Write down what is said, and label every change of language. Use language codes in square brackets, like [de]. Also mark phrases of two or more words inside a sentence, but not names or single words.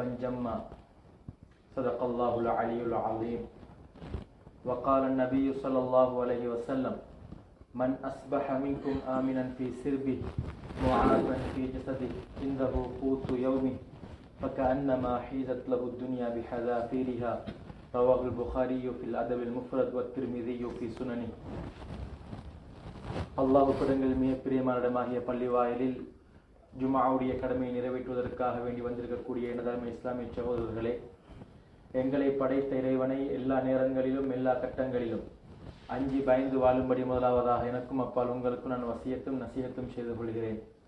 [ar] جما صدق الله العلي العظيم وقال النبي صلى الله عليه وسلم من أصبح منكم آمنا في سربه معافا في جسده عنده قوت يومه فكأنما حيزت له الدنيا بحذافيرها رواه البخاري في الأدب المفرد والترمذي في سننه. [ta] அல்லாஹ் படங்கள் மிக பிரியமானடமாகிய பள்ளிவாயலில் ஜும்ஆவுடைய கடமையை நிறைவேற்றுவதற்காக வேண்டி வந்திருக்கக்கூடிய எனதருமை இஸ்லாமிய சகோதரர்களே, எங்களை படைத்த இறைவனை எல்லா நேரங்களிலும் எல்லா கட்டங்களிலும் அஞ்சி பயந்து வாழும்படி முதலாவதாக எனக்கும் அப்பால் உங்களுக்கும் நான் வசியத்தும் நசியத்தும் செய்து கொள்கிறேன்.